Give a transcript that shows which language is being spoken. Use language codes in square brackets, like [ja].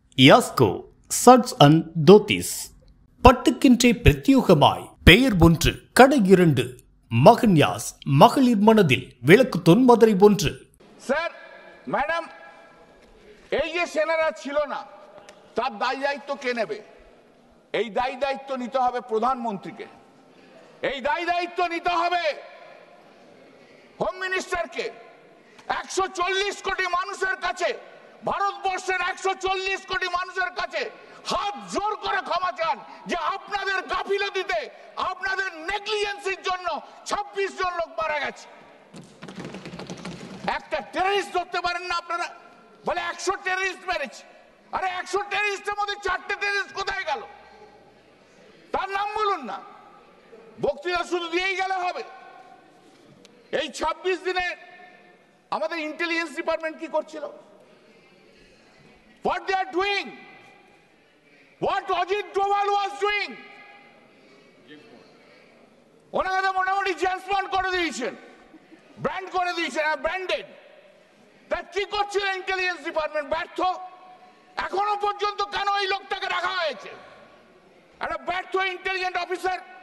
[bn] Yasco சட்ஸ் and dhotis பட்டுக்கின்றே பிரத்யோகமாய் பெயர் ஒன்று கடை 2 மகன் யாஸ் மகளிர் மனதில் விளக்கு தொன்மதுரை ஒன்று। স্যার ম্যাডাম এই যে সেনারা ছিল না তার দায় দায়িত্ব কে নেবে? এই দায় দায়িত্ব নিতে হবে প্রধানমন্ত্রীকে, এই দায় দায়িত্ব নিতে হবে হোম মিনিস্টারকে। 140 কোটি মানুষের কাছে, ভারতবর্ষের 140 কোটি মানুষের কাছে হাত জোর করে ক্ষমা চান যে আপনাদের গাফিলতিতে, আপনাদের নেগলিজেন্সির জন্য 26 জন লোক মারা গেছে। একটা টেররিস্ট ধরতে পারেন না আপনারা? বলে 100 টেররিস্ট মেরেছে। আরে 100 টেররিস্টের মধ্যে 4টে টেররিস্ট কোথায় গেল? তার নাম বলুন না। বক্তৃতা শুধু দিয়েই গেলে হবে? এই 26 দিনে আমাদের ইন্টেলিজেন্স ডিপার্টমেন্ট কি করছিল? [en] What they are doing? What Ajit Doval was doing? [bn] ওনাকে মোটামুটি জেমস বন্ড করে দিয়েছেন, ব্র্যান্ড করে দিয়েছেন, ব্র্যান্ডেড। তা কি করছিল ইন্টেলিজেন্স ডিপার্টমেন্ট? ব্যর্থ। এখনো পর্যন্ত কেন এই লোকটাকে রাখা হয়েছে? একটা ব্যর্থ ইন্টেলিজেন্ট অফিসার।